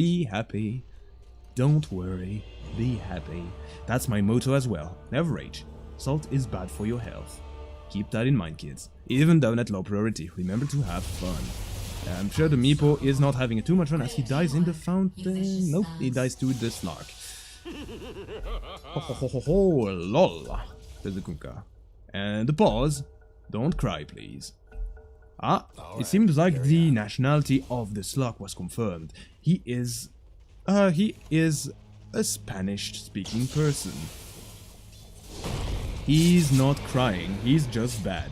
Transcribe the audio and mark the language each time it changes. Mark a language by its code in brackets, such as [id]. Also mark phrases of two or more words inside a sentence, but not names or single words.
[en] Be happy. Don't worry. Be happy. That's my motto as well. Never rage. Salt is bad for your health. Keep that in mind, kids. Even down at low priority, remember to have fun. I'm sure the Meepo is not having too much fun as he dies in the fountain. Nope, he dies to the Snark. Ho ho ho ho ho, lol, says the Kunkka. And the pause. Don't cry, please. Ah, it seems like the nationality of the Slug was confirmed. He is a Spanish-speaking person. He's not crying, he's just bad.